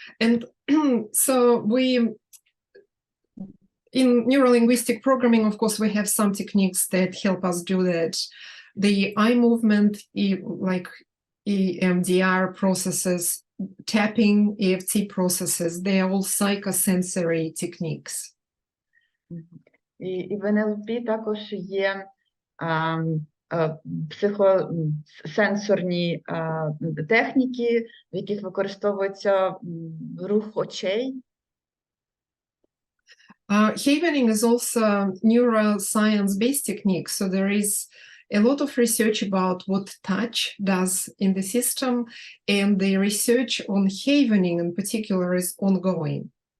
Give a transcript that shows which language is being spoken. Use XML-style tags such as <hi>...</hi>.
<en>And so in neurolinguistic programming, of course, we have some techniques that help us do that. The eye movement, like EMDR processes, tapping, EFT processes, they are all psychosensory techniques.</en> <uk>І в НЛП також є психосенсорні техніки, в яких використовується рух очей.</uk> <en>Havening is also neuroscience-based technique, so there is a lot of research about what touch does in the system, and the research on havening in particular is ongoing.</en>